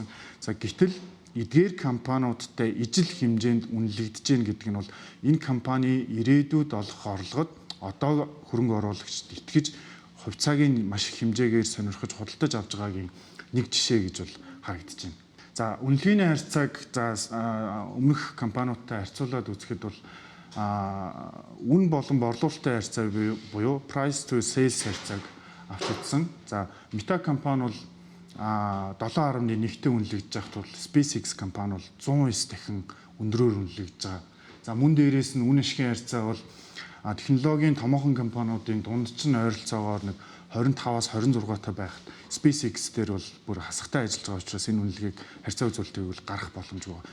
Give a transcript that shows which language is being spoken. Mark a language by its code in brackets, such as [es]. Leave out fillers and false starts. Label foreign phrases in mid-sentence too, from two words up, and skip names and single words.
[mn] За гэтэл эдгээр компаниудтай ижил хэмжээнд үнэлэгдэж гин гэдэг нь бол энэ компани ирээдүйд олох орлогод одоо хөрөнгө оруулагчид итгэж хувьцаагийн маш их хэмжээгээр сонирхож худалдаж авч байгаагийн нэг жишээ гэж бол харагдаж байна. За үнэлгээний харьцааг өмнөх компаниудтай харьцуулаад үзэхэд бол үн болон борлуулалтын харьцаа буюу [en] price to sales [mn] харьцааг авч үзсэн. За Meta компани бол 7.1-тэй үнэлэгдэж байхад бол SpaceX компани бол 109 дахин өндрөөр үнэлэгдэж байгаа. За мөн дээрээс нь үн ашигын харьцаа бол технологийн томоохон компаниудын дундчин ойролцоогоор нэг 25-аас 26 та байхад SpaceX дээр бол бүр хасагтай ажиллаж байгаа учраас энэ үнэлгээг харьцаа үзүүлэлтийг бол гарах боломжгүй байна.